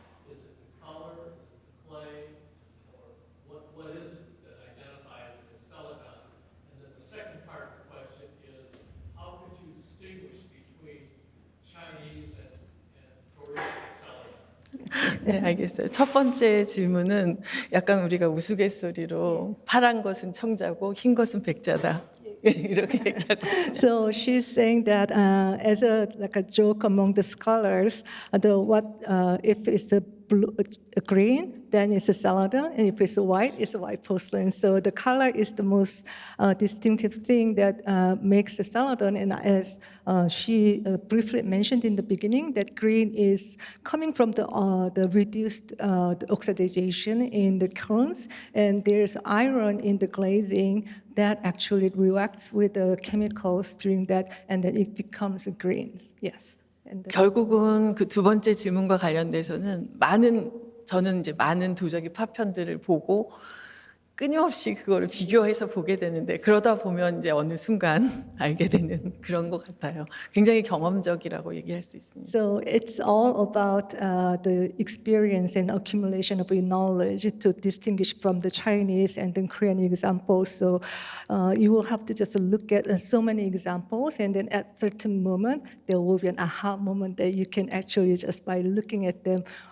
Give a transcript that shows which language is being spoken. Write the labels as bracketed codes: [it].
[en] Is it the color, is it the clay, or what is it that identifies it as celadon? And then the second part of the question is, how could you distinguish between Chinese and Korean celadon? [ko] 네, 알겠어요. 첫 번째 질문은 약간 우리가 우스갯소리로 파란 것은 청자고 흰 것은 백자다. 이렇게 얘기하고. [en] So she's saying that as a joke among the scholars, if it's a blue, green, then it's a celadon, and if it's white, it's a white porcelain. So the color is the most distinctive thing that makes the celadon. And as she briefly mentioned in the beginning, that green is coming from the reduced the oxidation in the kilns, and there's iron in the glazing that actually reacts with the chemicals during that, and then it becomes green. Yes. And [ko] 결국은 그 두 번째 질문과 관련돼서는 저는 이제 많은 도자기 파편들을 보고 끊임없이 그거를 비교해서 보게 되는데 그러다 보면 이제 어느 순간 알게 되는 그런 것 같아요. 굉장히 경험적이라고 얘기할 수 있습니다. [en] So it's all about the experience and accumulation of knowledge to distinguish from the Chinese and the Korean examples. So you will have to just look at so many examples, and then at certain moment there will be an aha moment that you can actually just by looking at them.